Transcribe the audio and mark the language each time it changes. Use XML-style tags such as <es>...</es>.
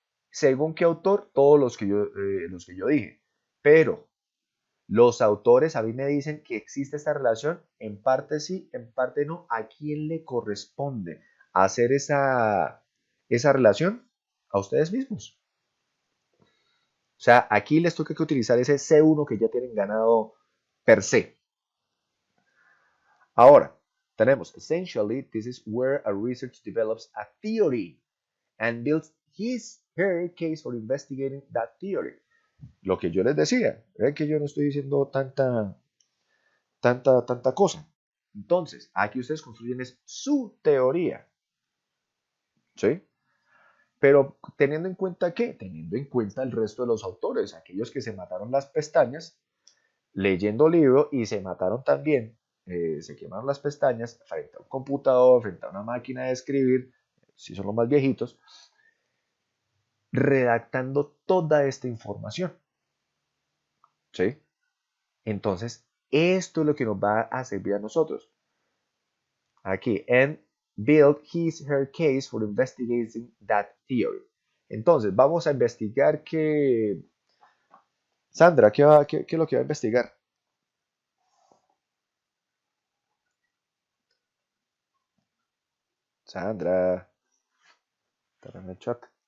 <es>¿Según qué autor? Todos los que yo dije. Pero los autores a mí me dicen que existe esta relación. En parte sí, en parte no. ¿A quién le corresponde hacer esa relación? A ustedes mismos. O sea, aquí les toca que utilizar ese C1 que ya tienen ganado per se. Ahora, tenemos,</es> <en>essentially, this is where a researcher develops a theory and builds her case for investigating that theory.</en> <es>Lo que yo les decía, es que yo no estoy diciendo tanta cosa. Entonces, aquí ustedes construyen es su teoría. ¿Sí? Pero teniendo en cuenta ¿qué? Teniendo en cuenta el resto de los autores, aquellos que se mataron las pestañas leyendo libro y se mataron también, se quemaron las pestañas frente a un computador, frente a una máquina de escribir, si son los más viejitos, redactando toda esta información. ¿Sí? Entonces, esto es lo que nos va a servir a nosotros. Aquí,</es> <en>and build her case for investigating that theory.</en> <es>Entonces, vamos a investigar que... Sandra, ¿qué es lo que va a investigar? Sandra, está en el chat.</es>